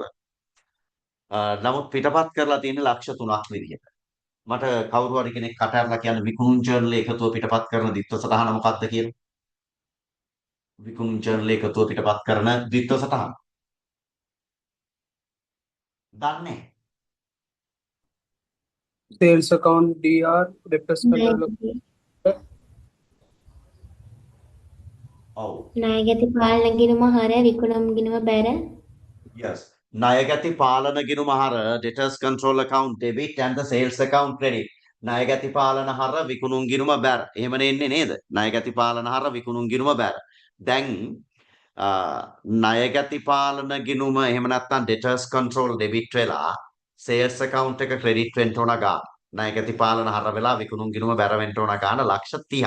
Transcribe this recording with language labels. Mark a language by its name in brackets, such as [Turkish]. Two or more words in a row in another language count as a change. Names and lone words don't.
[Sinhala] නමුත් පිටපත් කරලා තියෙන්නේ ලක්ෂ 3ක් විදිහට. මට කවුරු හරි කෙනෙක් කටහරලා කියන්න විකුණුම් ජර්නලයේ එකතුව පිටපත් කරන දිත්ව සටහන මොකක්ද කියලා? විකුණුම් ජර්නලයේ එකතුව පිටපත් කරන දිත්ව සටහන. දන්නේ [English] Sales account DR, debtors catalog. [Sinhala] ඔව්. ණයගැති පාලන ගිණුම හර විකුණුම් ගිණුම බැර [English] Yes. [Sinhala] ණයගැති පාලන ගිණුම හර [English] debtors control account debit and the sales account credit. [Sinhala] ණයගැති පාලන හර විකුණුම් ගිණුම බැර. එහෙමනේ එන්නේ නේද? ණයගැති පාලන හර විකුණුම් ගිණුම බැර. දැන් ණයගැති පාලන ගිණුම එහෙම නැත්නම් [English] debtors control debit [Sinhala] වෙලා [English] sales account [Sinhala] එක credit වෙන්න ඕන ගාන. ණයගැති පාලන හර වෙලා විකුණුම් ගිණුම බැර වෙන්න ඕන ගාන ලක්ෂ 30යි.